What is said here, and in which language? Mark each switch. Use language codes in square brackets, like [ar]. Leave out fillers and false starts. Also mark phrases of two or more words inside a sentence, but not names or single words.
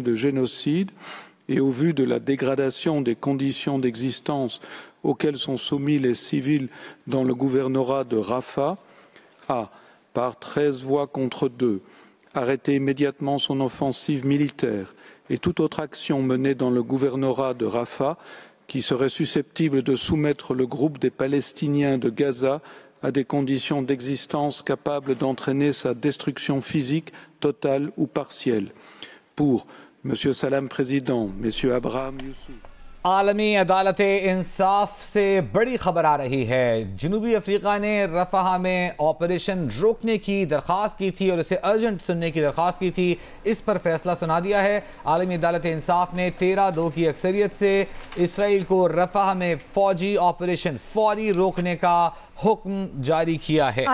[fr] de génocide, et au vu de la dégradation des conditions d'existence auxquelles sont soumis les civils dans le gouvernorat de Rafah, a, par 13 voix contre 2, arrêté immédiatement son offensive militaire et toute autre action menée dans le gouvernorat de Rafah qui serait susceptible de soumettre le groupe des Palestiniens de Gaza à des conditions d'existence capables d'entraîner sa destruction physique totale ou partielle. Pour M. Salam Président, M. Abraham Youssouf, [ur] عالمی عدالت انصاف سے بڑی خبر آ رہی ہے. جنوبی افریقہ نے رفح میں آپریشن روکنے کی درخواست کی تھی اور اسے ارجنٹ سننے کی درخواست کی تھی. اس پر فیصلہ سنا دیا ہے. عالمی عدالت انصاف نے 13-2 کی اکثریت سے اسرائیل کو رفح میں فوجی آپریشن فوری روکنے کا حکم جاری کیا ہے.